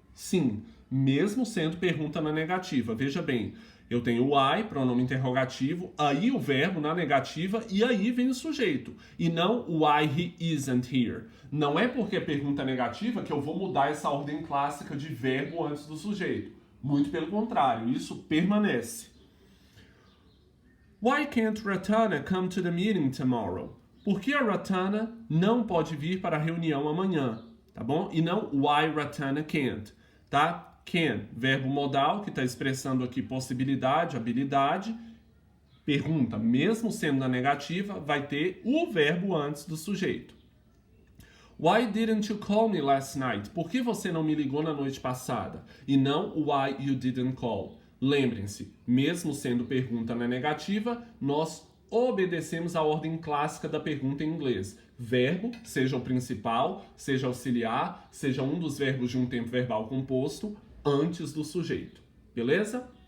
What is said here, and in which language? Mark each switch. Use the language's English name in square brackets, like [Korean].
[Portuguese] Sim, mesmo sendo pergunta na negativa. Veja bem, eu tenho o I, pronome interrogativo, aí o verbo na negativa e aí vem o sujeito. E não [English] why he isn't here. [Portuguese] Não é porque é pergunta negativa que eu vou mudar essa ordem clássica de verbo antes do sujeito. Muito pelo contrário, isso permanece. [English] Why can't Ratana come to the meeting tomorrow? [Portuguese] Por que a Ratana não pode vir para a reunião amanhã? Tá bom? E não [English] why Ratana can't, [Portuguese] tá? Can, verbo modal, que está expressando aqui possibilidade, habilidade. Pergunta, mesmo sendo na negativa, vai ter o verbo antes do sujeito. [English] Why didn't you call me last night? [Portuguese] Por que você não me ligou na noite passada? E não [English] why you didn't call. [Portuguese] Lembrem-se, mesmo sendo pergunta na negativa, nós obedecemos a ordem clássica da pergunta em inglês. Verbo, seja o principal, seja auxiliar, seja um dos verbos de um tempo verbal composto, antes do sujeito. Beleza?